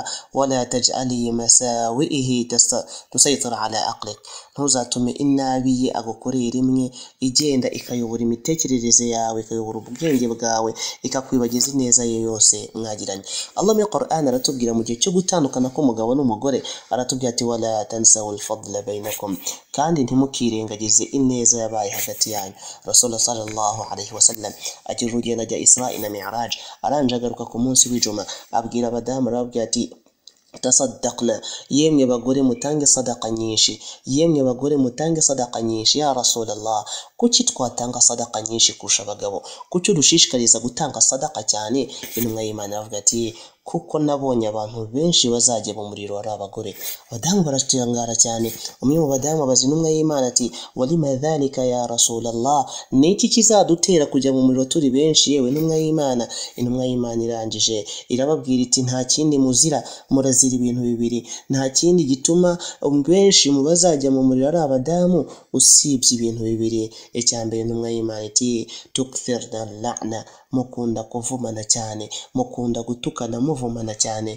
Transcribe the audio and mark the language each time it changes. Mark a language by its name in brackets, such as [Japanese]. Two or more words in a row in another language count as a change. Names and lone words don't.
[Arabic] ولا تجعل مساوئه تسيطر على عقلك, [Kinyarwanda] ntuzatume inabi ye agukorera imwe igenda ikayobora imitekerereze yawe, ikayobora ubwenge bwawe, ikakwibagiza ineza ye yose mwagiranye. Allah mu Qur'an aratubwira mu gihe cyo gutandukana k'umugabo n'umugore, aratubwira ati [Arabic] ولا تنسوا الفضل بينكم, [Kinyarwanda] kandi ntimukirengagize ineza yabaye hagati yanyu. Rasulullah [Arabic] صلى الله عليه وسلم [Kinyarwanda] agira urugendo ajya Isra na Mi'raj, aranje agaruka ku munsi w'ijuma, abwira abadamu arababwira ati tasaddaqna, yemwe bagore mutange sadaqa nyinshi, yemwe bagore mutange sadaqa nyinshi. [Arabic] يا رسول الله, [Kinyarwanda] kuki twatanga sadaqa nyinshi kurusha abagabo? Kuki dushishikariza gutanga sadaqa cyane? Intumwa y'Imana avuga ati kuko nabonye abantu benshi bazajya mu muriro ari abagore. Abadamu baratangara cyane. Umwe mu badamu abaza intumwa y'Imana ati [Arabic] ولم ذلك يا رسول الله, [Kinyarwanda] ni iki kizadutera kujya mu muriro turi benshi yewe intumwa y'Imana? Intumwa y'Imana irangije irababwira iti nta kindi muzira, murazira ibintu bibiri, nta kindi gituma benshi mu bazajya mu muriro ari abadamu usibye ibintu bibiri. Icya mbere intumwa y'Imana iti [Arabic] تكثرن اللعن, [Kinyarwanda] mukunda kuvumana cyane, mukunda gutukana muvumana cyane.